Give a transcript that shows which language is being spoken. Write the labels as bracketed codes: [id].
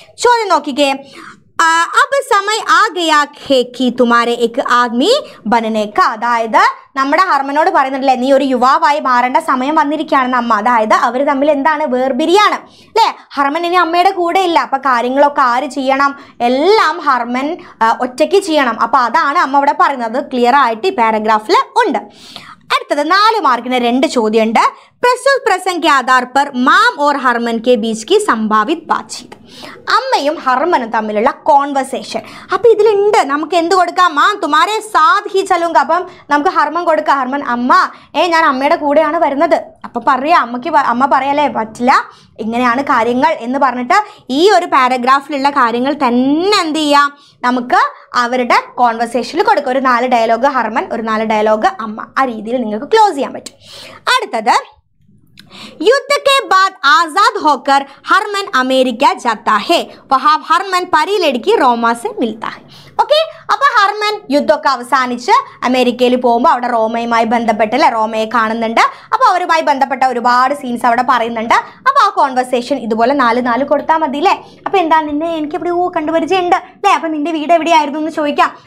[ml] ചോദ്യം നോക്കിക്കേ, [hi] अब समय आ गया है कि तुम्हारे एक आदमी बनने का, [ml] അതായത് നമ്മുടെ ഹർമനോട് പറയുന്നുണ്ടല്ലേ, നീ ഒരു യുവാവായി മാറേണ്ട സമയം വന്നിരിക്കുകയാണെന്ന് അമ്മ. അതായത് അവർ തമ്മിൽ എന്താണ്, വേർപിരിയാണ് അല്ലേ. ഹർമൻ ഇനി അമ്മയുടെ കൂടെ ഇല്ല, അപ്പം കാര്യങ്ങളൊക്കെ ആര് ചെയ്യണം, എല്ലാം ഹർമൻ ഒറ്റയ്ക്ക് ചെയ്യണം. അപ്പോൾ അതാണ് അമ്മ ഇവിടെ പറയുന്നത്, ക്ലിയർ ആയിട്ട് ഈ പാരഗ്രാഫിൽ ഉണ്ട്. അടുത്തത് 4 മാർക്കിന് 2 ചോദ്യമുണ്ട്. [hi] പ്രസ്തുത പ്രസംഗ് के आधार पर माम और हरमन के बीच की संभावित बातचीत, [ml] അമ്മയും ഹർമനും തമ്മിലുള്ള കോൺവെർസേഷൻ. അപ്പോൾ ഇതിലുണ്ട്, നമുക്ക് എന്ത് കൊടുക്കാം, [hi] മാം തുമാരെ സാത്ത് ഹി ചലൂങ്ക. [ml] അപ്പം നമുക്ക് ഹർമൻ കൊടുക്കാം. ഹർമൻ, അമ്മ ഞാൻ അമ്മയുടെ കൂടെയാണ് വരുന്നത്. അപ്പം പറയാം, അമ്മ പറയാലേ, പറ്റില്ല, ഇങ്ങനെയാണ് കാര്യങ്ങൾ എന്ന് പറഞ്ഞിട്ട് ഈ ഒരു പാരഗ്രാഫിലുള്ള കാര്യങ്ങൾ തന്നെ എന്ത് ചെയ്യാം, നമുക്ക് അവരുടെ കോൺവെർസേഷനിൽ കൊടുക്കുക. ഒരു 4 ഡയലോഗ് ഹർമൻ, ഒരു 4 ഡയലോഗ് അമ്മ, ആ രീതിയിൽ നിങ്ങൾക്ക് ക്ലോസ് ചെയ്യാൻ പറ്റും. [hi] അടുത്തത്, युद्ध के बाद आजाद होकर हरमन अमेरिका जाता है, वहाँ हरमन परी लड़की रोमा से मिलता है. [ml] ഓക്കെ, അപ്പൊ ഹർമൻ യുദ്ധമൊക്കെ അവസാനിച്ച് അമേരിക്കയിൽ പോകുമ്പോൾ അവിടെ റോമയുമായി ബന്ധപ്പെട്ട് അല്ലെ റോമയെ കാണുന്നുണ്ട്. അപ്പോൾ അവരുമായി ബന്ധപ്പെട്ട ഒരുപാട് സീൻസ് അവിടെ പറയുന്നുണ്ട്. അപ്പോൾ ആ കോൺവെർസേഷൻ ഇതുപോലെ 4 കൊടുത്താൽ മതി അല്ലേ. അപ്പോൾ എന്താ നിന്നെ എനിക്ക് എവിടെയോ കണ്ടുപരിചയമുണ്ട് അല്ലേ, അപ്പം നിന്റെ വീട് എവിടെയായിരുന്നു എന്ന് ചോദിക്കാം.